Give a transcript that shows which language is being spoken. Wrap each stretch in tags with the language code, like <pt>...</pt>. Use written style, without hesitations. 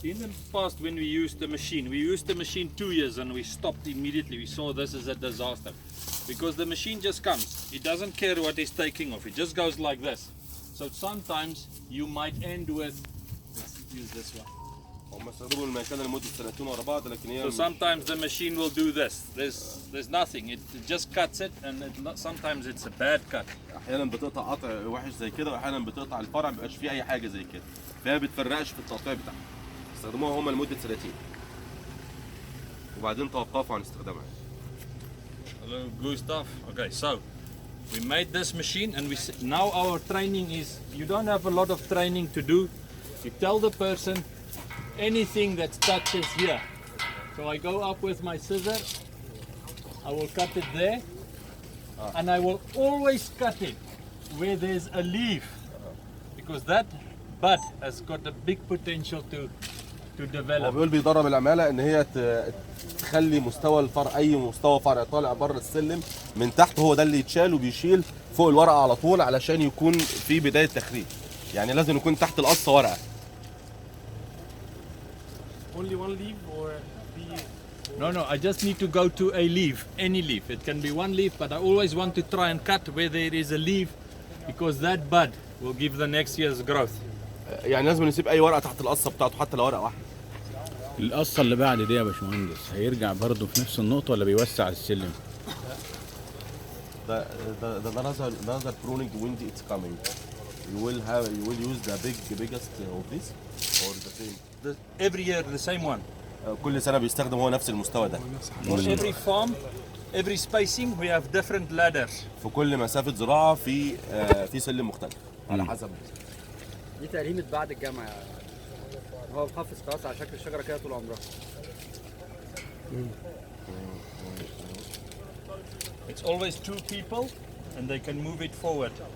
<en>In the past when we used the machine 2 years and we stopped immediately. We saw this as a disaster. Because the machine just comes. It doesn't care what it's taking off. It just goes like this. So sometimes you might end with, let's use this one.</en> <ar>هم استخدموا المكنه لمده سنتين ورا بعض لكن هي</ar> <en>So sometimes the machine will do this. There's nothing. It just cuts it and sometimes it's a bad cut.</en> <ar>احيانا بتقطع قطع وحش زي كده واحيانا بتقطع الفرع ما بيبقاش فيه اي حاجه زي كده، فهي بتفرقش في التقطيع بتاعها. استخدموها هم لمده سنتين وبعدين توقفوا عن استخدامها.</ar> <en>Hello, glue stuff. Okay, so we made this machine and now our training is, you don't have a lot of training to do. You tell the person anything that touches here. So I go up with my scissor, I will cut it there, and I will always cut it where there's a leaf, because that bud has got a big potential to</en> <ar>هو</ar> <en>develop.</en> <ar>بيقول بيدرب العماله ان هي تخلي مستوى الفرع، اي مستوى فرع طالع بره السلم من تحت هو ده اللي يتشال وبيشيل فوق الورقه على طول علشان يكون في بدايه تخريج. يعني لازم يكون تحت القصه ورقه.</ar> <en>Only one leaf or No, I just need to go to a leaf, any leaf. It can be one leaf, but I always want to try and cut where there is a leaf because that bud will give the next year's growth.</en> <ar>يعني لازم نسيب اي ورقه تحت القصه بتاعته حتى لو ورقه واحده. القصه اللي بعد دي يا باشمهندس هيرجع برضه في نفس النقطه ولا بيوسع السلم؟</ar> <en>The another pruning when it's coming. You will use the biggest of this or the same. Every year the same one.</en> <ar>كل سنه بيستخدم هو نفس المستوى ده.</ar> <en>For every farm, every spacing we have different ladders.</en> <ar>في كل مسافه زراعه في سلم مختلف على حسب. دي تقليمة بعد الجامعة. هو محافظ خلاص على شكل الشجرة كده طول عمرها.</ar> <en>It's always two people and they can move it forward.</en>